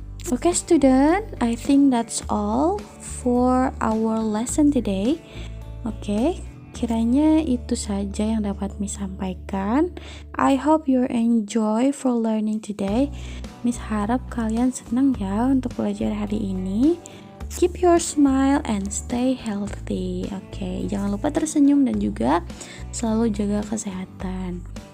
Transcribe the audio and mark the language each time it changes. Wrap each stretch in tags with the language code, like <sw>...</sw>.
<en>Okay student, I think that's all for our lesson today.</en> <id>Okay, kiranya itu saja yang dapat Miss sampaikan.</id> <en>I hope you enjoy for learning today.</en> <id>Miss harap kalian senang ya untuk belajar hari ini.</id> <en>Keep your smile and stay healthy.</en> <id>Okay, jangan lupa tersenyum dan juga selalu jaga kesehatan.</id>